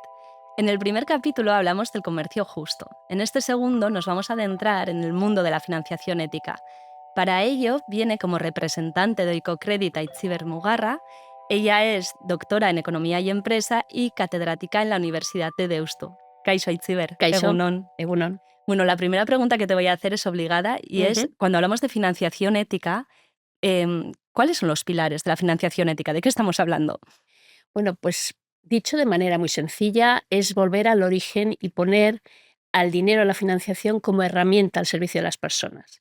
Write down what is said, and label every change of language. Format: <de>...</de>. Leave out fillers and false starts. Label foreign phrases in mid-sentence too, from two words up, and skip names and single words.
<es>En el primer capítulo hablamos del comercio justo. En este segundo nos vamos a adentrar en el mundo de la financiación ética. Para ello viene como representante de Ecocredit a Itziber Mugarra. Ella es doctora en Economía y Empresa y catedrática en la Universidad de Deusto.</es> <eu>Kaixo, Itziber. Kaixo, Egunon. Egunon.</eu> <es>Bueno, la primera pregunta que te voy a hacer es obligada y es, cuando hablamos de financiación ética, ¿cuáles son los pilares de la financiación ética? ¿De qué estamos hablando? Bueno, pues dicho de manera muy sencilla, es volver al origen y poner al dinero, a la financiación, como herramienta al servicio de las personas.</es>